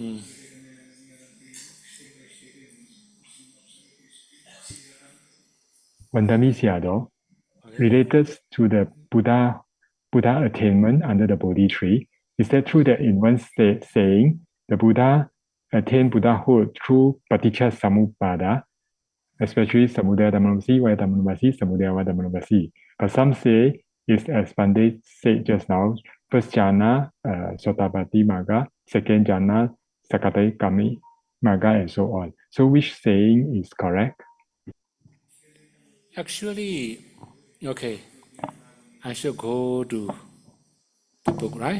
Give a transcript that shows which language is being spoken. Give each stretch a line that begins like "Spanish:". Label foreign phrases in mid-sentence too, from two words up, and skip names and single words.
English: Vandami Sayadaw, related to the Buddha attainment under the Bodhi tree, is that true that in one saying, the Buddha attained Buddhahood through
Pali: Paticca Samuppada,
English: especially
Pali: Samudaya Dhammanubhasi, Vaya Dhammanubhasi, Samudaya Vaya Dhammanubhasi.
English: But some say, is as Bhante said just now, first jhana,
Pali: Sotabati Magga,
English: second jhana,
Pali: Sakadaya Kami Magga,
English: and so on. So which saying is correct? Actually, okay, I should go to the book, right?